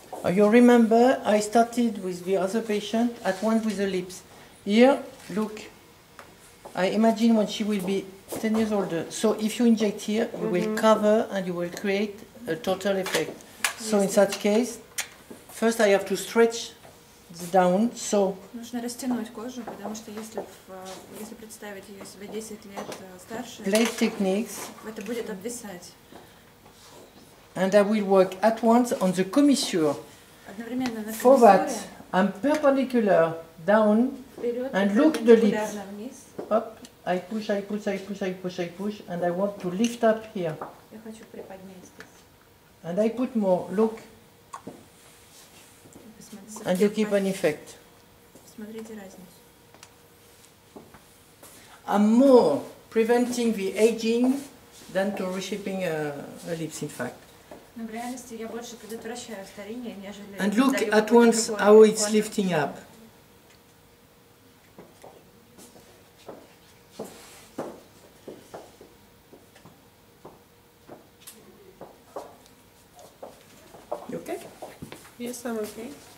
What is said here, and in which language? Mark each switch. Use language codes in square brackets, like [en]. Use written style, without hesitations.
[en] You remember, I started with the other patient at once with the lips. Here, look, I imagine when she will be 10 years older. So if you inject here, you will cover and you will create a total effect. So in such case, first I have to stretch down, so... [ru] Нужно растянуть кожу, потому что если представить ее себе 10 лет старше, [en] Blade techniques. [ru] Это будет обвисать. [en] And I will work at once on the commissure. [ru] Одновременно на [en] For that, I'm perpendicular down and look the lips. Up, I push, I push, I push, I push, I push, and I want to lift up here. [ru] Я хочу приподнять здесь. [en] And I put more, look, and you keep an effect. [ru] Смотрите разницу. [en] I'm more preventing the aging than to reshaping a lips, in fact. [ru] Но в реальности я больше предотвращаю старение, нежели... [en] And look at once how it's lifting up. You okay? Yes, I'm okay.